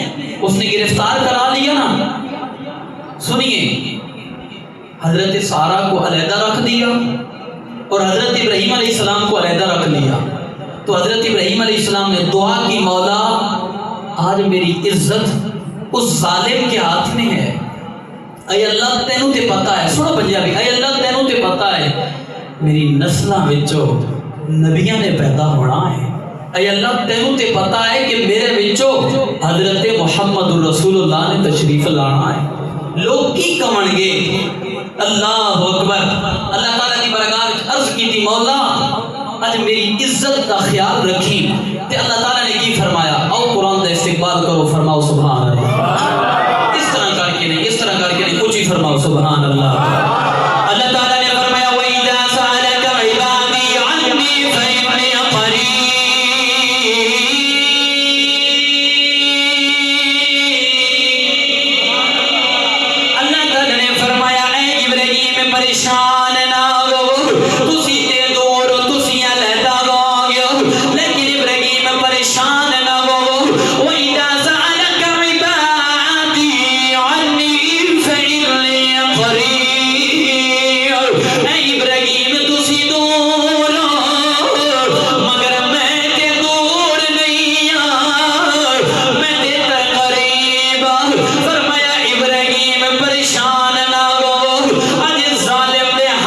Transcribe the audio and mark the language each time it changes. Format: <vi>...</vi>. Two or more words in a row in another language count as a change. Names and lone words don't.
<ur>اس نے گرفتار کرا لیا نا، سنیے، حضرت سارہ کو علیحدہ رکھ دیا اور حضرت ابراہیم</ur> <ar>علیہ السلام</ar> <ur>کو علیحدہ رکھ لیا۔ تو حضرت ابراہیم علیہ السلام نے دعا کی، مولا آج میری عزت اس ظالم کے ہاتھ میں ہے،</ur> <pa>اے اللہ تینوں تے پتہ ہے، سنو پنجابی، اے اللہ تینوں تے پتہ ہے میری نسلوں وچوں نبیاں نے پیدا ہونا ہے، اے اللہ تینوں تے پتہ ہے کہ میرے وچوں حضرت محمد رسول اللہ نے تشریف لانا ہے۔ لوگ کی کمن گے؟</pa> <ar>اللہ اکبر،</ar> <ur>اللہ تعالیٰ کی برکات عرض کی تھی، مولا آج میری عزت کا خیال رکھی، تے اللہ تعالیٰ نے کی فرمایا، او قرآن کا استقبال کرو، فرماؤ</ur> <ar>سبحان اللہ۔</ar> <ur>اس طرح کر کے نہیں، اس طرح کر کے نہیں، کچھ ہی فرماؤ</ur> <ar>سبحان اللہ۔</ar> <ur>اللہ تعالیٰ نے فرمایا</ur> <ar>وَإِذَا سَأَلَكَ عِبَادِي عَنِّي فَإِنِّي قَرِيبٌ</ar> <ur>پریشان نہ ہو،</ur> <pa>تسی تے دور تسی علیحدہ ہو گئے، لیکن ابراہیم پریشان نہ ہو۔</pa> <ar>وَإِذَا سَأَلَكَ عِبَادِي عَنِّي فَإِنِّي قَرِيبٌ،</ar> <pa>اے ابراہیم تسی دور ہو مگر میں تے دور نہیں ہاں، میں تے قریب ہاں۔ فرمایا ابراہیم پریشان نہ ہو، ظالم دے</pa>